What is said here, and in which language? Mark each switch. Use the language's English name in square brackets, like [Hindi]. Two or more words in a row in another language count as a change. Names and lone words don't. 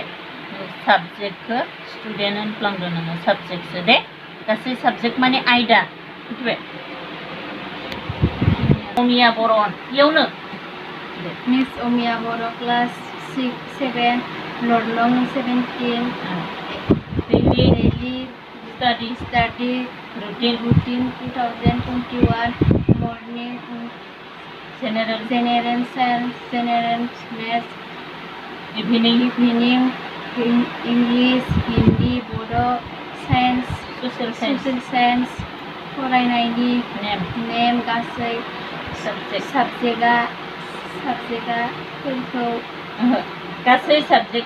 [Bodo] साबजेक्टखौ स्टुडेन्ट होनफ्लांदो नोङो, साबजेक्टसो दे, गासै साबजेक्ट माने आयदा, मिथिबाय? अमिया बर' इयावनो [English] Miss Amiya Boro class 7 lard no 17 daily study routine 2021 morning general science general maths इभिनिं English Hindi Bodo science ससियेल social science [Bodo] फरायनायनि नेम गासै साबजेक्टआ गासै साबजेक्ट